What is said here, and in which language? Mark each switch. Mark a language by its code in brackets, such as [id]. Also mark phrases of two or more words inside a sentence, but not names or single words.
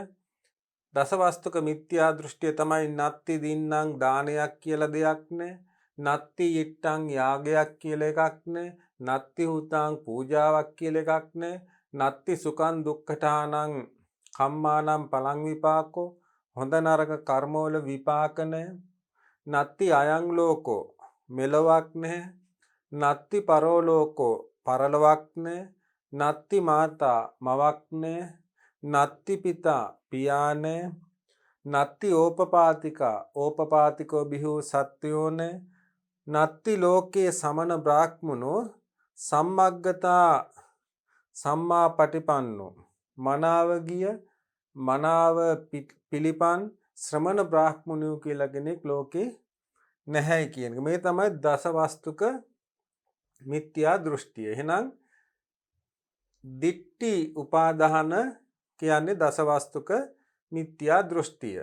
[si] දසවස්තුක මිත්‍යා දෘෂ්ටිය තමයි [pi] නත්ති දින්නම් [si] දානයක් කියලා දෙයක් නෑ. [pi] නත්ති ඉට්ටං [si] යාගයක් කියලා එකක් නෑ. [pi] නත්ති හුතං [si] පූජාවක් කියලා එකක් නෑ. [pi] නත්ති සුඛං දුක්ඛටානං කම්මානම් පලං විපාකෝ. [si] හොඳ නරක කර්මවල විපාක නෑ. [pi] නත්ති අයං ලෝකෝ [si] මෙලොවක් නැහැ. [pi] නත්ති පරෝලෝකෝ [si] පරලොවක් නැහැ. [pi] නත්ති මාතා [si] මවක් නැහැ. [pi] නත්ති පිතා [si] පියා නැහැ. [pi] නත්ති ඕපපාතිකා [si] ඕපපාතිකෝ බිහු සත්වයෝ නැහැ. [pi] නත්ති ලෝකේ සමන බ්‍රාහ්මනෝ සම්මග්ගතා සම්මා පටිපන්නෝ. [si] මනාව ගිය මනාව පිළිපන් ශ්‍රමණ බ්‍රාහ්මණයෝ කියලා කෙනෙක් ලෝකේ නැහැ කියන එක. මේ තමයි දසවස්තුක මිත්‍යා දෘෂ්ටිය. එහෙනම් දිට්ඨි උපාදාන කියන්නේ දසවස්තුක මිත්‍යා දෘෂ්ටිය.